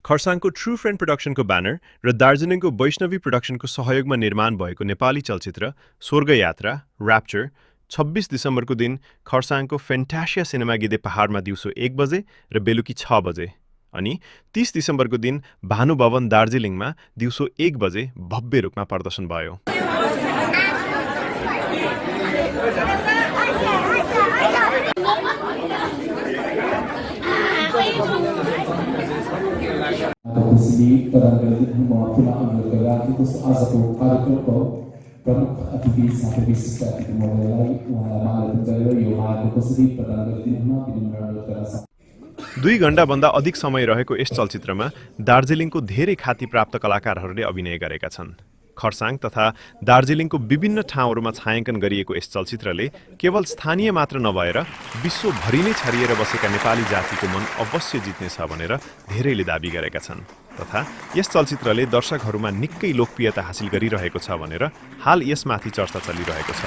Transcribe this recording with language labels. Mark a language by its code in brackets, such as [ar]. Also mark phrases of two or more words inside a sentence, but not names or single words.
[ne] खरसाङको ट्रु फ्रेन्ड प्रोडक्सनको ब्यानर र दार्जिलिङको वैष्णवी प्रोडक्सनको सहयोगमा निर्माण भएको नेपाली चलचित्र स्वर्ग यात्रा ऱ्याप्चर 26 दिसम्बरको दिन खरसाङको फेन्टासिया सिनेमा गिद्धे पहाडमा दिउँसो 1 बजे र बेलुकी 6 बजे अनि 30 दिसम्बरको दिन भानुभवन दार्जिलिङमा दिउँसो 1 बजे भव्य रूपमा प्रदर्शन भयो। Sini barangkali pulang bergerak itu azabu कार्यक्रमको प्रमुख अतिथि साथै विशिष्ट अतिथि महोदयलाई उहाँलाई माल्यार्पण यो उहाँको उपस्थिति प्रदान गरिदिनुहुन विनम्र अनुरोध गर्न चाहन्छु। 2 घण्टाभन्दा अधिक समय रहेको यस चलचित्रमा दार्जिलिङको धेरै ख्याति प्राप्त कलाकारहरूले अभिनय गरेका छन्। खरसाङ तथा दार्जिलिङको विभिन्न ठाउँहरूमा छायाङ्कन गरिएको यस चलचित्रले केवल स्थानीय मात्र नभएर विश्वभरि नै छरिएर बसेका नेपाली जातिको मन अवश्य जित्नेछ भनेर धेरैले दाबी गरेका छन् तथा यस चलचित्रले दर्शकहरूमा निकै लोकप्रियता हासिल गरिरहेको छ भनेर हाल यसमाथि चर्चा चलिरहेको छ।